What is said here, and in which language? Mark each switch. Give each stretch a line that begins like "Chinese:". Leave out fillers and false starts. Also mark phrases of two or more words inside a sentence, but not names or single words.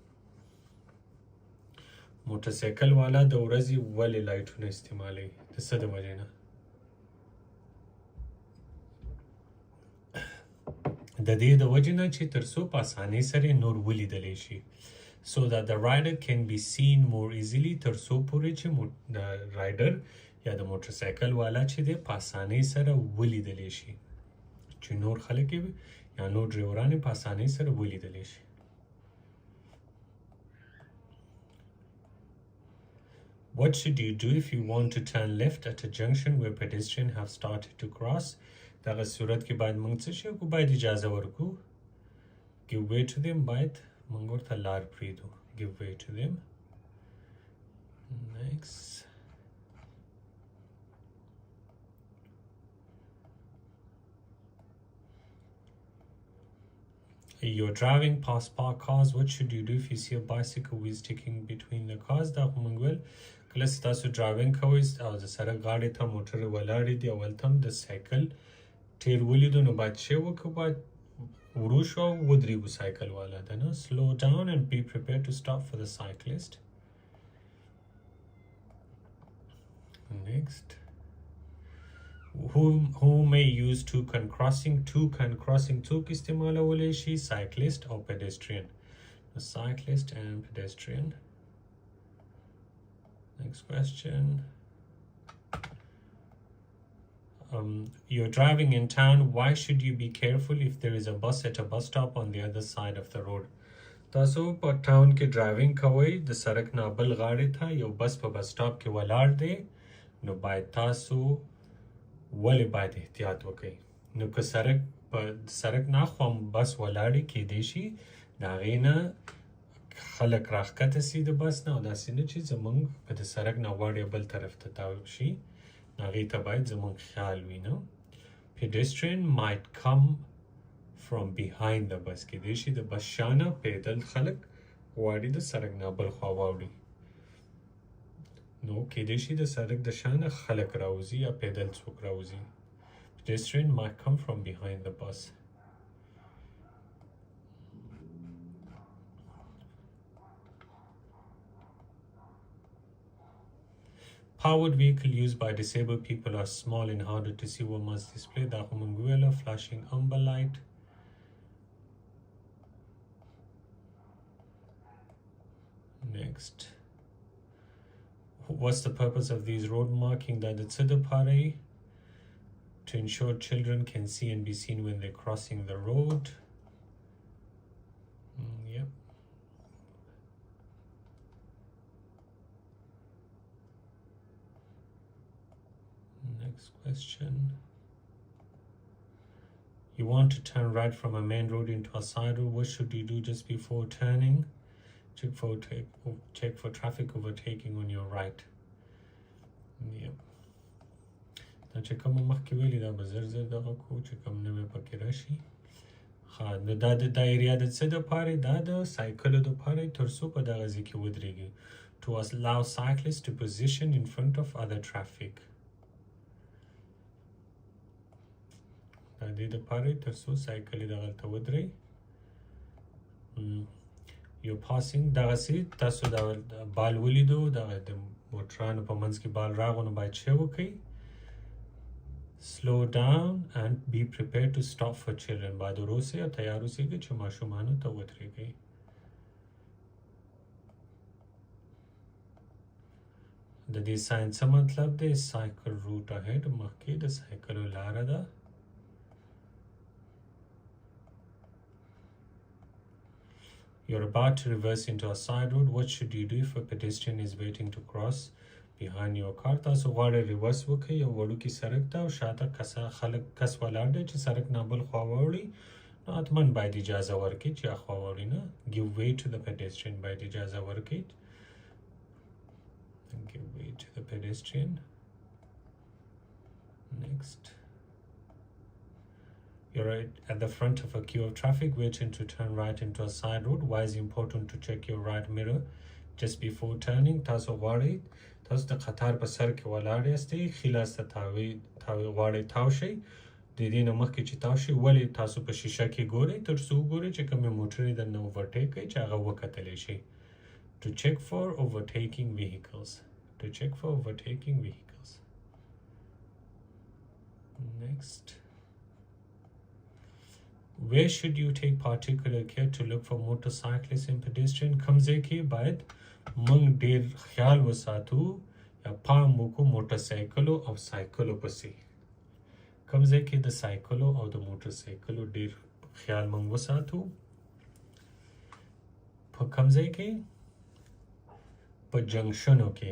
Pashto: موټرسایکل والا د ورځې ولې لایټونه استعمالوي د څه د وجې نه د دې د وجې نه چې تر څو په اسانۍ سره نور ولیدلی شي
English: so that the rider can be seen more easily
Pashto: تر څو پورې چې د رایډر یا د موټرسایکل والا چې دی په اسانۍ سره ولیدلی شي چې نور خلک یا نور ډریوران په اسانۍ سره ولیدلی شي
English: What should you do if you want to turn left at a junction where pedestrians have started to cross?
Pashto: دغه صورت کې باید موږ څه شي وکړو باید اجازه ورکړو
English: give way to them
Pashto: باید موږ ورته لار پرېږدو
English: give way to them. Next. You're driving past parked cars. What should you do if you see a bicycle who is sticking between the cars?
Pashto: دا خو موږ ویل کله چې تاسو ډرایوینګ کوئ او د سړک غاړې ته موټر ولاړې دي اول ته هم د سایکل ټیر ولیدو نو باید څه وکړو باید وروش او ودرېږو سایکل والا ده نه.
English: Slow down and be prepared to stop for the cyclist. Next. Who may use toucan crossing? Toucan crossing
Pashto: څوک استعمالولی شي؟
English: cyclist or pedestrian. The cyclist and pedestrian. Next question. You're driving in town. Why should you be careful if there is a bus at a bus stop on the other side of the road?
Pashto: تاسو په ټاون کې ډرایوینګ کوئ، د سړک نه بل غاړې ته یو بس په بس سټاپ کې ولاړ دی، نو باید تاسو ولې باید احتیاط وکړئ. نو که سړک نه خوا بس ولاړې کیدای شي د هغې نه خلک راښکته سي د بس نه، او داسې نه چې زموږ په د سړک نه غواړي بل طرف ته تاو شي، هغې ته باید زموږ خیال وي.
English: نو pedestrian might come from behind the bus.
Pashto: کیدای شي د بس شانه پیدل خلک غواړي د سړک نه بل خوا واوړي، نو کیدای شي د سړک د شانه خلک راوځي یا پیدل څوک راوځي.
English: Pedestrian might come from behind the bus. Powered vehicle used by disabled people are small and harder to see what must display.
Pashto: دا خو مونږ ویله
English: flashing amber light. Next. What's the purpose of these road marking?
Pashto: دا د څه دپاره یې؟
English: To ensure children can see and be seen when they're crossing the road. Yep. Next question. You want to turn right from a main road into a side road. What should you do just before turning? Check for traffic overtaking on your right. Yep.
Pashto: دا چې کوم مخکې ویلي دا به زر دغه کو چې کوم نوی پکې راشي. نو دا ایریا د څه دپاره؟ دا د سایکلو دپاره تر څو په دغه ځای کې ودرېږي.
English: To allow cyclists to position in front of other traffic.
Pashto: دا دې دپاره تر څو سایکلې دغلته ودرېږي.
English: You're passing
Pashto: دغسې تاسو دا بال ولیدو، دغه د موټرانو په منځ کې بال راغو، نو باید څه وکړئ؟
English: Slow down and be prepared to stop for children.
Pashto: باید وروسئ او تیار اوسېږئ چې ماشومانو ته ودرېږئ. د دې ساین څه مطلب دی؟
English: cycle route ahead.
Pashto: مخکې د سایکلو لاره ده.
English: You're about to reverse into a side road. What should you do if a pedestrian is waiting to cross behind your car?
Pashto: تاسو غواړئ ریورس وکړئ یو وړوکي سړک ته، او شاته کس ولاړ دی چې سړک نه بل خوا واوړي، نو حتما باید اجازه ورکړئ چې هاخوا واوړي نه.
English: Give way to the pedestrian.
Pashto: باید اجازه ورکړئ.
English: Give way to the pedestrian. Next. You're right at the front of a queue of traffic waiting to turn right into a side road. Why is it important to check your right mirror just before turning?
Pashto: تاسو غواړئ تاسو د قطار په سر کې ولاړ یاستئ، ښي لاس ته غواړئ تاو شئ، د دې نه مخکې چې تاو شئ ولې تاسو په شیشه کې ګورئ تر څو وګورئ چې کومې موټرې درنه اوورټیک کوي چې هغه وکتلی شئ.
English: To check for overtaking vehicles. To check for overtaking vehicles. Next. Where should you take particular care to look for motorcyclists and pedestrians?
Pashto: کوم ځای کې باید موږ ډېر خیال وساتو یا پام وکړو موټرسایکلو او سایکلو پسې؟ کوم ځای کې د سایکلو او د موټرسایکلو ډېر خیال موږ وساتو؟ په کوم ځای کې؟ په جنکشنو کې.